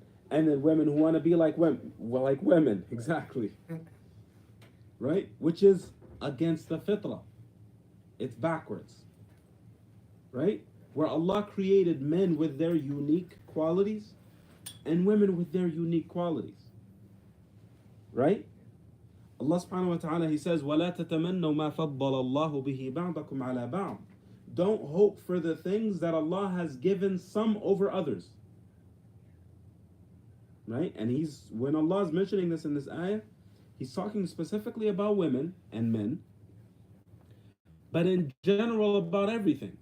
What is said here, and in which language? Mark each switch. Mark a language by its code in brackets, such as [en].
[en] And then women who want to be like women. Well, like women, exactly. Right? Which is against the fitrah. It's backwards. Right? Where Allah created men with their unique qualities and women with their unique qualities. Right? Allah subhanahu wa ta'ala, He says, [ar] وَلَا تَتَمَنَّوْا مَا فَضَّلَ اللَّهُ بِهِ بَعْضَكُمْ عَلَى بَعْضٍ. [en] Don't hope for the things that Allah has given some over others. Right? And when Allah is mentioning this in this ayah, He's talking specifically about women and men, but in general about everything.